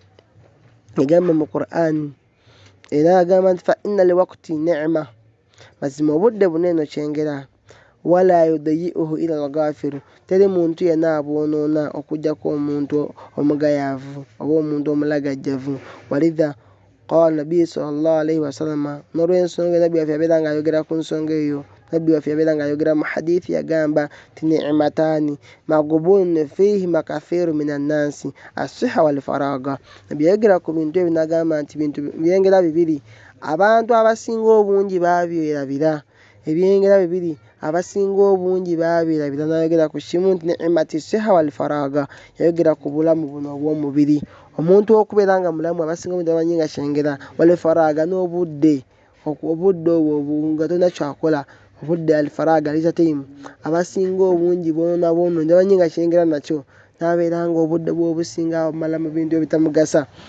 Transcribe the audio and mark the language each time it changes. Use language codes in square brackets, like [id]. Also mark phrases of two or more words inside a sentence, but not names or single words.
[lg] Yagamba mu Qur'an era agamba nti [ar] فإن للوقت نعمة, [lg] mazima obudde buneeno kyengera, [ar] ولا يضيعه إلا الغافل, [lg] teri muntu yenna abwonoona okujjako omuntu omugayavu oba omuntu omulagajjavu. [ar] ولذا قال النبي صلى الله عليه وسلم, [lg] n'olw'ensonga nabbi waffe yabeera nga ayogera ku nsonga eyo, nabbi waffe yabeera nga ayogera mu hadithi yagamba ti [ar] نعمتان مغبون فيهما كثير من الناس الصحة والفراغ. [lg] Nabbi yayogera ku bintu ebyo n'agamba nti bintu byengera bibiri abantu abasinga obungi babyerabira, ebyengera bibiri abasinga obungi babyerabira. N'ayogera ku kimu nti [ar] نعمة الصحة والفراغ, [lg] yayogera ku bulamu buno obw'omubiri, omuntu okubeera nga mulamu abasinga obungi bamanyi nga kyengera, [ar] والفراغ [lg] n'obudde, obudde obwo nga tolina kyakola, obudde al faraga lisa time, abasinga obungi boona bamanyi nga kyengera nakyo, n'abeera nga obudde bw'obusinga bumala mu bintu ebitamugasa.